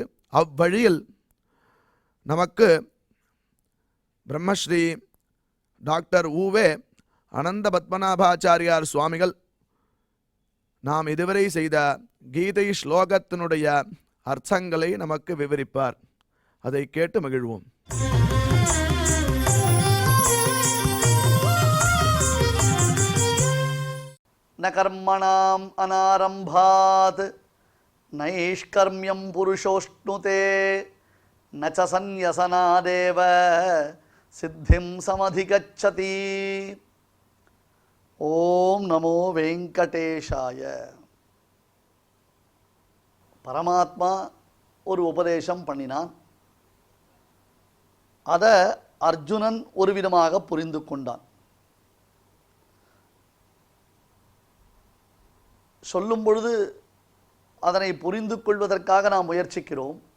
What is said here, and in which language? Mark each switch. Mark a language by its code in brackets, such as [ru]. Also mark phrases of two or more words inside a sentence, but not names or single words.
[ta] அவ்வழியில் நமக்கு பிரம்மஸ்ரீ டாக்டர் ஊவே அனந்த பத்மநாபாச்சாரியார் சுவாமிகள் நாம் இதுவரை செய்த கீதை ஸ்லோகத்தினுடைய அர்த்தங்களை நமக்கு விவரிப்பார். அதை கேட்டு மகிழ்வோம். [sa] न कर्मणाम् अनारम्भात् नैष्कर्म्यं पुरुषोऽश्नुते न च सन्न्यसनादेव सिद्धिं समधिगच्छति. ॐ नमो वेङ्कटेशाय. [ta] பரமாத்மா ஒரு உபதேசம் பண்ணினான். அதை அர்ஜுனன் ஒரு விதமாக புரிந்து கொண்டான். சொல்லும் பொழுது அதனை புரிந்து கொள்வதற்காக நாம் முயற்சிக்கிறோம்.